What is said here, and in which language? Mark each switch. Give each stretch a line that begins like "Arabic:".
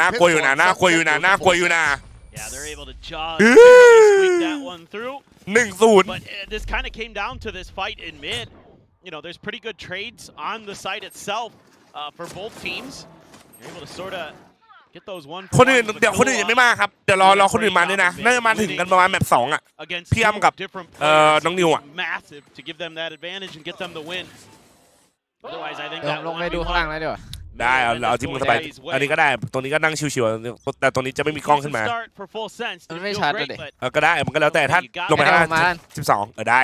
Thai: น่ากลัวอยู่นะ
English: pistol.
Thai: น่ากลัวอยู่นะน่ากลัวอยู่นะ
English: Yeah, they're able to just Ooh. squeak that one through. 1-0 But this kind of came down to this fight in mid. There's pretty good trades on the site itself for both teams. You're able to sort of get those one.
Thai: คนอื่นเดี๋ยวคนอื่นยังไม่มาครับเดี๋ยวรอคนอื่นมาด้วยนะน่าจะมาถึงกันประมาณแมป2อ่ะ พี่อ้ำกับน้องนิวอะ
English: Massive to give them that advantage and get them the win. Otherwise, I think
Thai: เดี๋ยว
English: that
Thai: ลงไปดูข้างล่างแล้วดีกว่า ได้เอาที่มึงสบายอันนี้ก็ได้ตรงนี้ก็นั่งชิวๆแต่ตรงนี้จะไม่มีกล้องขึ้นมา มัน ไม่ชัดเลย ก็ได้มันก็แล้วแต่ถ้าลงไปข้างล่าง12ได้